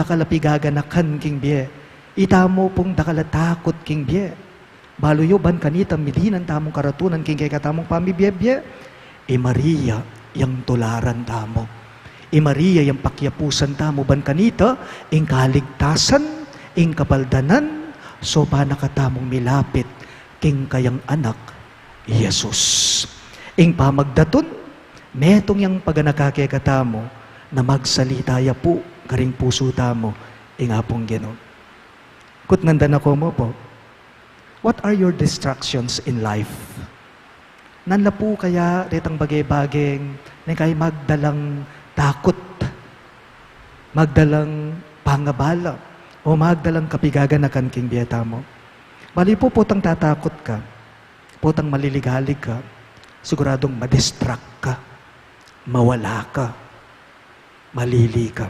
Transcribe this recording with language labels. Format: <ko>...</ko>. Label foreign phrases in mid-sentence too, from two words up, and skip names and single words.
<pam>dakalapigaganakan king biye, ita mo pong dakalatakot king biye, baluyo ban kanita milinan tamong karatunan king kay katamong pamibiyebye, e Maria, yang tularan tamo, e Maria, yang pakyapusan tamo ban kanita, ing kaligtasan, ing kapaldanan, so pa nakatamong milapit, king kayang anak, Jesus. Ing pamagdaton, metong yang paganakakekatamo, na magsalitaya po, karing puso tamo, ing apong Ginoo. Kutnandan ako mo po,</pam> <en>what are your distractions in life?</en> <pam>Nanla po kaya retang bagay-bagay na kay magdalang takot, magdalang pangabala, o magdalang kapigaganakan king biyeta mo. Bali po potang tatakot ka, potang maliligalig ka, siguradong madistract ka, mawala ka, malili ka.</pam>